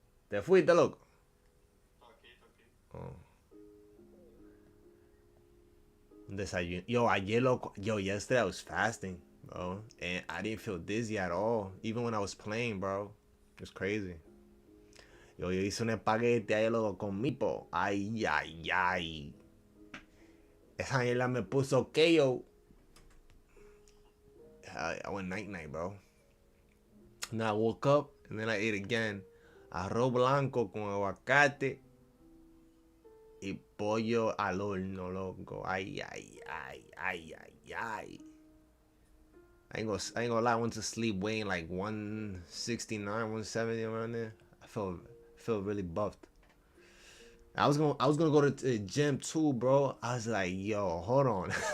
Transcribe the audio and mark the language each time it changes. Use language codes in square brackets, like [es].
[es] Te fuiste, loco. Oh. Desayuno. Yo, [en] yesterday I was fasting, bro, and I didn't feel dizzy at all, even when I was playing, bro. It was crazy. [es] Yo hice un espagueti ahí, loco, con mipo. Ay, ay, ay. Esa mierda me puso KO. [en] I went night-night, bro. And then I woke up, and then I ate again. [es] Arroz blanco con aguacate y pollo al horno, loco. Ay, ay, ay, ay, ay, ay. [en] I ain't gonna lie, I went to sleep weighing like 169, 170 around there. I felt really buffed. I was gonna go to the gym too, bro. I was like, yo, hold on.